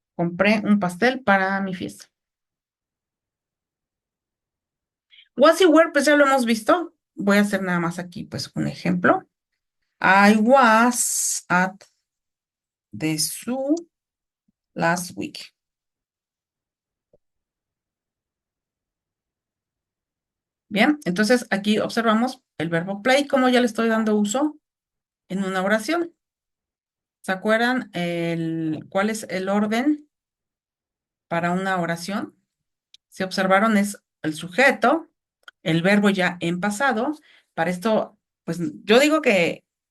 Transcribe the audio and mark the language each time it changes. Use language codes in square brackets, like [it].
[es] Compré un pastel para mi fiesta. Was y were, pues ya lo hemos visto. Voy a hacer nada más aquí pues un ejemplo. [en] I was at the zoo last week. [es] Bien, entonces aquí observamos el verbo play, como ya le estoy dando uso en una oración. ¿Se acuerdan cuál es el orden para una oración? Si observaron es el sujeto, el verbo ya en pasado. Para esto, pues yo digo que